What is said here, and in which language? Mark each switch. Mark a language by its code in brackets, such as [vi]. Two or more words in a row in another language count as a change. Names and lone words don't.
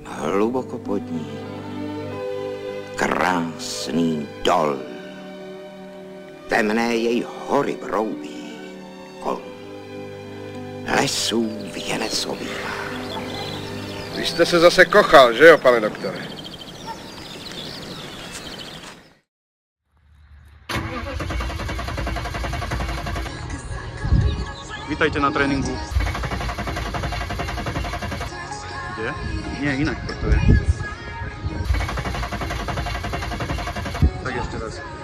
[cs] hluboko pod ní. Krásný dol. Temné jej hory broubí kolem. Lesů věnec obývá. Vy jste se zase kochal, že jo, pane doktore? [sk] Vítajte na tréninku. Kde? Nie, inak to je. Tak ešte raz.